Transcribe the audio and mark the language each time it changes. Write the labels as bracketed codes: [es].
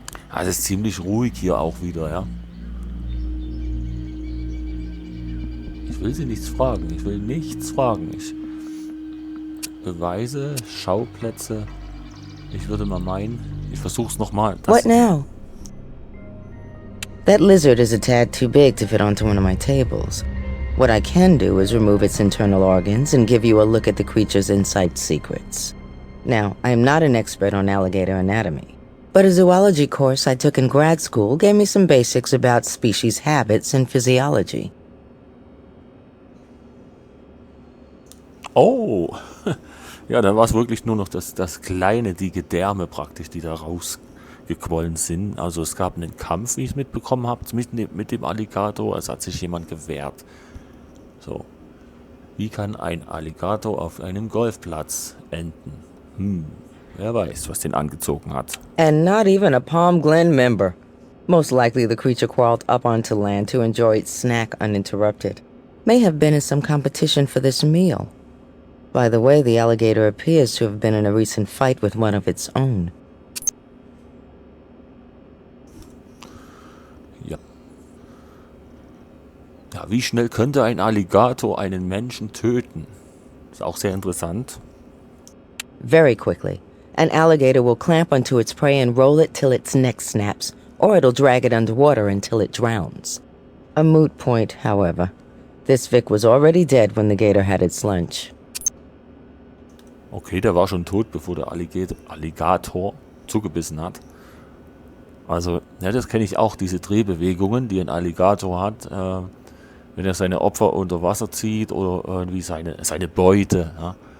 [de] Also es ist ziemlich ruhig hier auch wieder, ja. Ich will sie nichts fragen. Ich will nichts fragen. Beweise, Schauplätze. Ich würde mal meinen, ich versuch's nochmal. [en] What now? That lizard is a tad too big to fit onto one of my tables. What I can do is remove its internal organs and give you a look at the creature's inside secrets. Now, I am not an expert on alligator anatomy, but a zoology course I took in grad school gave me some basics about species habits and physiology. [de] Oh, ja, da war es wirklich nur noch das kleine, die Gedärme praktisch, die da rausgequollen sind. Also es gab einen Kampf, wie ich es mitbekommen habe, mit dem Alligator. Es hat sich jemand gewehrt. So, wie kann ein Alligator auf einem Golfplatz enden? Wer weiß, was den angezogen hat. [en] And not even a Palm Glen member. Most likely the creature crawled up onto land to enjoy its snack uninterrupted. May have been in some competition for this meal. By the way, the alligator appears to have been in a recent fight with one of its own. [de] Ja. Ja, wie schnell könnte ein Alligator einen Menschen töten? Ist auch sehr interessant. [en] Very quickly. An alligator will clamp onto its prey and roll it till its neck snaps, or it'll drag it underwater until it drowns. A moot point, however. This Vic was already dead when the gator had its lunch. [de] Okay, der war schon tot, bevor der Alligator zugebissen hat. Also, ja, das kenne ich auch, diese Drehbewegungen, die ein Alligator hat, wenn er seine Opfer unter Wasser zieht oder irgendwie seine Beute. Ja.